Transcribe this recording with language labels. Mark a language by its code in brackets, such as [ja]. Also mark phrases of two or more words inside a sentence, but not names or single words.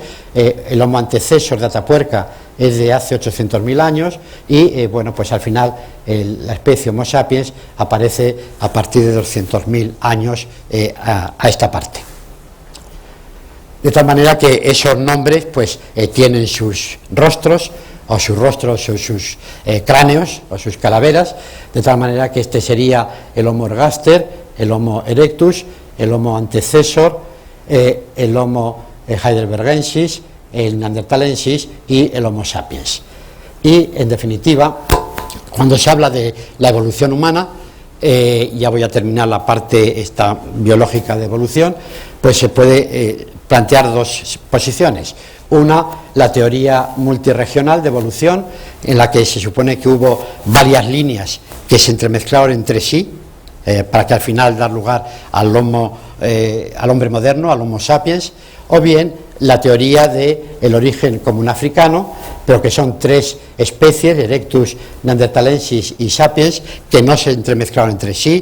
[es] El Homo antecessor de Atapuerca es de hace 800.000 años y bueno, pues al final la especie Homo sapiens aparece a partir de 200.000 años a esta parte. De tal manera que esos nombres pues tienen sus rostros o sus cráneos o sus calaveras, de tal manera que este sería el Homo ergaster, el Homo erectus, el Homo antecessor, el Homo heidelbergensis, el neandertalensis y el Homo sapiens. Y en definitiva, cuando se habla de la evolución humana, ya voy a terminar la parte esta biológica de evolución, pues se puede plantear dos posiciones. Una, la teoría multirregional de evolución, en la que se supone que hubo varias líneas que se entremezclaron entre sí, para que al final dar lugar al hombre moderno, al Homo sapiens, o bien la teoría del origen común africano, pero que son tres especies, Erectus, Neanderthalensis y Sapiens, que no se entremezclaron entre sí.